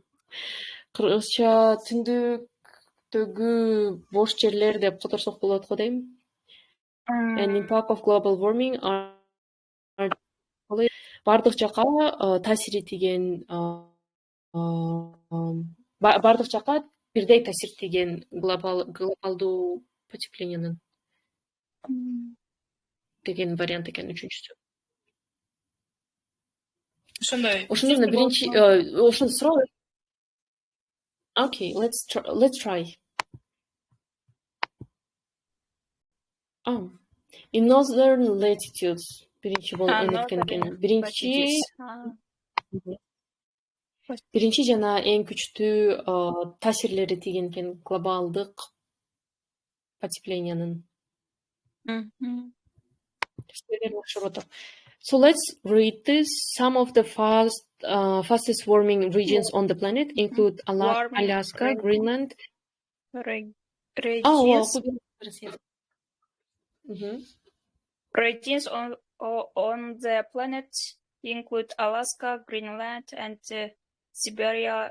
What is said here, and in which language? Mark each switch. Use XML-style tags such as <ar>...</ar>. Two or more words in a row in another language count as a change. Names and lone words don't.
<ky>Кыргызча түндүктөгү бош жерлер деп которсок болот го дейм.</ky> <en>And impact of global warming are</en> <ky>бардык жака таасири тийген, бардык жака бирдей таасир тийген глобалдуу потеплениянын деген вариант экен үчүнчүсү. Ошондо биринчи ошондо суроо.</ky> <en>Okay, let's try. In northern latitudes</en> <ky>биринчи болуп энеткен экен. Биринчи жана эң күчтүү таасирлери тийген экен глобалдык потеплениянын.</ky> <en>So let's read this. Some of the fastest warming regions on the planet include Alaska, Greenland. Regions on the planet include Alaska, Greenland, and Siberia.</en>